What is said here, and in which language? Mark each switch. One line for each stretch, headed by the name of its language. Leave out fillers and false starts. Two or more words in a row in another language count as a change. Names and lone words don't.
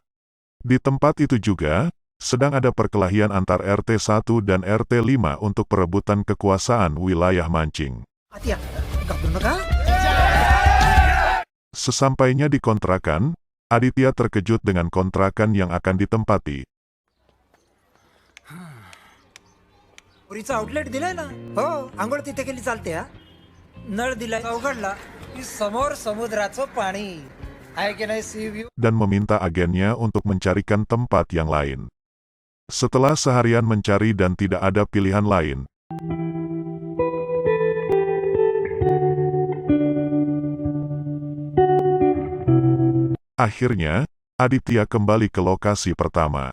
Indonesian: Di tempat itu juga, sedang ada perkelahian antar RT 1 dan RT 5 untuk perebutan kekuasaan wilayah mancing. Sesampainya di kontrakan, Aditya terkejut dengan kontrakan yang akan ditempati.
Marathi: पुरीचा आउटलेट दिलाय ना हो आंघोळ तिथे केली चालते हा नळ दिलाय उघडला की समोर समुद्राचं पाणी आहे की नाही
English: sea view
Indonesian: dan meminta agennya untuk mencarikan tempat yang lain. Setelah seharian mencari dan tidak ada pilihan lain, akhirnya, Aditya kembali ke lokasi pertama.